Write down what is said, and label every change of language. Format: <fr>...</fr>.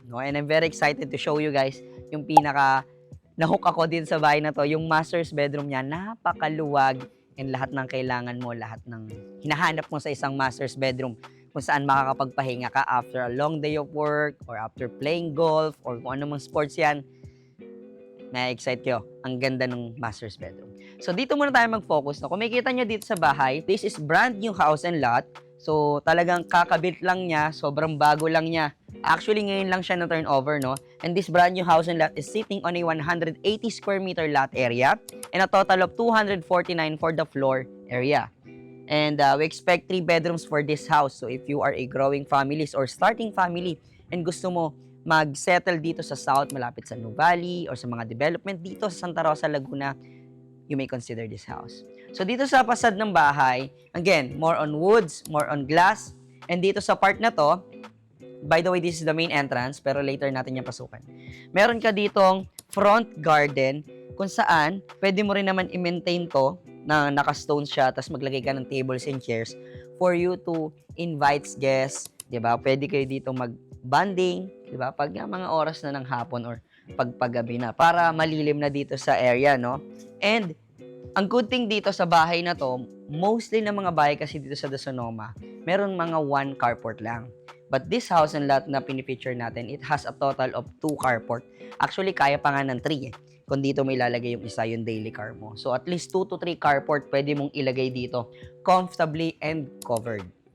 <tl>No?</tl> <en>And I'm very excited to show you guys</en> <tl>yung nahook ako din sa bahay na to, yung master's bedroom niya, napakaluwag and lahat ng kailangan mo, lahat ng hinahanap mo sa isang master's bedroom kung saan makakapagpahinga ka</tl> <en>after a long day of work or after playing golf or</en> <tl>kung anumang sports yan, na-excite kayo. Ang ganda ng master's bedroom. So dito muna tayo mag-focus. No? Kung makikita nyo dito sa bahay,</tl> <en>this is brand new house and lot.</en> <tl>So talagang kakabit lang niya, sobrang bago lang niya. Actually, ngayon lang siya na turnover, no?</tl> <en>And this brand new house and lot is sitting on a 180 square meter lot area and a total of 249 for the floor area. And we expect 3 bedrooms for this house. So if you are a growing families or starting family and</en> <tl>gusto mo mag-settle dito sa</tl> <en>South,</en> <tl>malapit sa</tl> <en>Nuvali or sa mga development dito sa Santa Rosa, Laguna, you may consider this house.</en> <tl>So dito sa pasad ng bahay, again, more on woods, more on glass.</tl> <en>And dito sa part na to, by the way, this is the main entrance, pero later</en> <tl>natin yung pasukan. Meron ka ditong front garden kung saan pwede mo rin naman i-maintain to na naka-stone siya, tapos maglagay ka ng tables and chairs</tl> <en>for you to invite guests,</en> <tl>di ba? Pwede kayo dito mag-bonding, di ba? Pag mga oras na ng hapon or pagpagabi na, para malilim na dito sa area, no? And ang good thing dito sa bahay na to, mostly ng mga bahay kasi dito sa Sonoma, meron mga 1 carport lang.</tl> <en>But this house and lot</en> <tl>na pinipicture natin,</tl> <en>it has a total of 2 carport.</en> <tl>Actually, kaya pa nga ng 3 kung dito may ilalagay yung isa, yung daily car mo. So at least 2 to 3 carport pwede mong ilagay dito comfortably and covered.</tl>